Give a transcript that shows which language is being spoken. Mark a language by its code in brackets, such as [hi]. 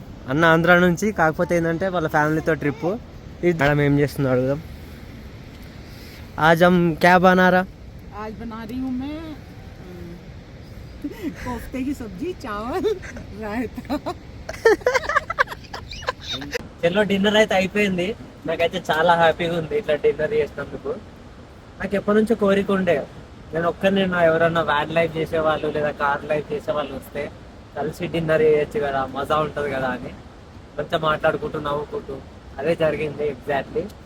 [te] అన్న ఆంధ్ర నుంచి, కాకపోతే ఏంటంటే వాళ్ళ ఫ్యామిలీతో ట్రిప్. మేడం ఏం చేస్తున్నాడు అడుగుదాం. [hi] आज हम क्या बना रहा? आज बना रही हूँ मैं कोफ्ते की सब्जी, चावल, रायता. [te] చలో డిన్నర్ అయితే అయిపోయింది. నాకైతే చాలా హ్యాపీగా ఉంది ఇట్లా డిన్నర్ చేసినందుకు. నాకు ఎప్పటి నుంచో కోరిక ఉండే, నేను ఒక్కరిని ఎవరన్నా వ్యాన్ లైఫ్ చేసేవాళ్ళు లేదా కార్ లైఫ్ చేసేవాళ్ళు వస్తే కలిసి డిన్నర్ చేయొచ్చు కదా, మజా ఉంటుంది కదా అని కొంచెం మాట్లాడుకుంటూ నవ్వుకుంటూ అదే జరిగింది ఎగ్జాక్ట్లీ.